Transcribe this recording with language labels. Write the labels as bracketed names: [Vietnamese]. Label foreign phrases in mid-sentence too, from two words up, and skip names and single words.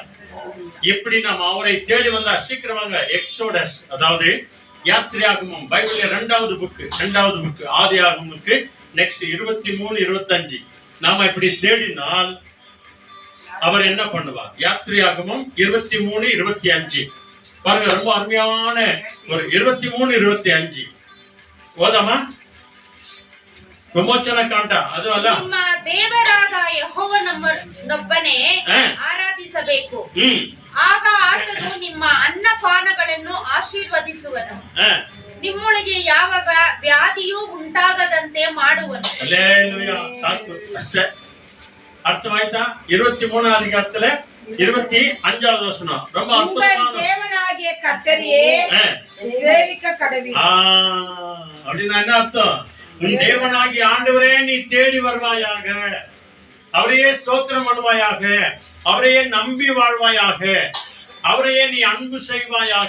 [Tamil] எப்படி நாம் அவரை தேடி வந்தா சீக்கிரமாங்க. எக்ஸோடஸ், அதாவது யாத்திரையாகமம், பைபிள்ல இரண்டாவது புக்கு ஆதியாகமத்துக்கு நெக்ஸ்ட் 23, 25 நாம இப்படி தேடினால் அவர் என்ன பண்ணுவார்? யாத்திரையாகமம் 23, 25 பாருங்க. ரொம்ப அருமையான ஒரு 23, 25 ஓதாமா? [Kannada] ವಿಮೋಚನ ಕಾಂಡ ಅದು ಅಲ್ಲ. ನಿಮ್ಮ ದೇವರಾದ ಯೆಹೋವನೊಬ್ಬನೇ ಆರಾಧಿಸಬೇಕು. ಆಗ ಆತನು ನಿಮ್ಮ ಅನ್ನಪಾನಗಳನ್ನು ಆಶೀರ್ವದಿಸುವನು. ನಿಮ್ಮೊಳಗೆ ಯಾವ ವ್ಯಾಧಿಯೂ ಉಂಟಾಗದಂತೆ ಮಾಡುವನು. அல்லேலூயா. ಸಾಕು ಅಷ್ಟೇ. ಅರ್ಥವಾಯ್ತಾ? [Tamil] 23 அதிகாரத்துல 25வது வசனம் ரொம்ப அற்புதமான. தேவனாகிய கர்த்தரையே சேவிக்க கடவீர். அப்படின்னா என்ன அர்த்தம்? உன் தேவனாகிய ஆண்டவரே நீ தேடி வருவாயாக, அவரையே ஸ்தோத்திரம் பண்ணுவாயாக, அவரையே நம்பி வாழ்வாயாக, அவரையே நீ அன்பு செய்வாயாக.